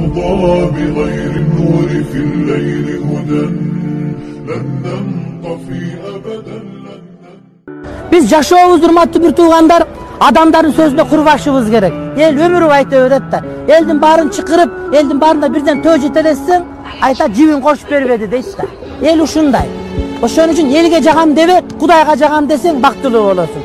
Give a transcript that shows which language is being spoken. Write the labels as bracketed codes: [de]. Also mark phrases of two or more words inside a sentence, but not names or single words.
[ar] بغير النور في الليل هدى لن ننطفي أبدا. [ky] Biz жашообуз урматтуу бир туугандар, адамдардын сөзүнө курбашыбыз керек. Эл өмүрү айта берет да. Элдин баарын чыкырып, элдин баарына бирден төө жетелесең, айта жибин кошуп бербеди дейт да. Эл ушундай. Ошон үчүн элге жагам дебе, Кудайга жагам десең бактылуу болосуң.